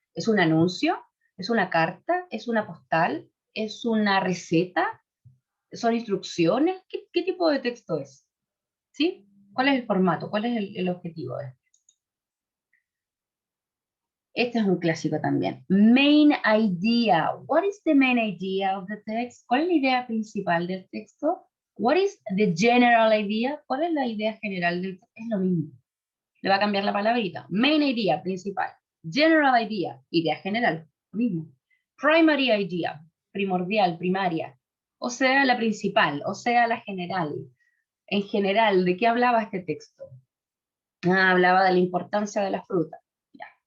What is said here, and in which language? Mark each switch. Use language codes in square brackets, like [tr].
[es] ¿Es un anuncio? ¿Es una carta? ¿Es una postal? ¿Es una receta? ¿Son instrucciones? ¿Qué tipo de texto es? ¿Sí? ¿Cuál es el formato? ¿Cuál es el objetivo de esto? Este es un clásico también. [en] Main idea. What is the main idea of the text? [es] ¿Cuál es la idea principal del texto? [en] What is the general idea? [es] ¿Cuál es la idea general del texto? Es lo mismo. Le va a cambiar la palabrita. [en] Main idea, [es] principal. [en] General idea, [es] idea general. Lo mismo. [en] Primary idea, [es] primordial, primaria. O sea, la principal, o sea, la general. En general, ¿de qué hablaba este texto? Ah, hablaba de la importancia de la fruta. Ya.